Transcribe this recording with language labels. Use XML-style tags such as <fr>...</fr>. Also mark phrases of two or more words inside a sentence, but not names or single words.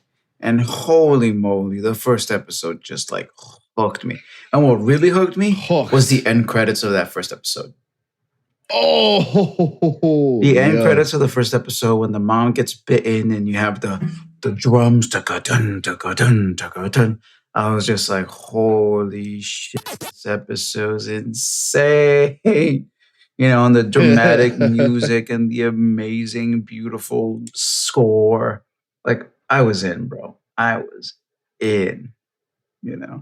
<en>And holy moly, the first episode just like hooked me. And what really hooked me was the end credits of that first episode. Oh, the end credits of the first episode when the mom gets bitten and you have the drums, taka-dun, taka-dun, taka-dun. I was just like, holy shit, this episode's insane. And the dramatic music and the amazing, beautiful score. Like, I was in, bro. I was in, you know.</en>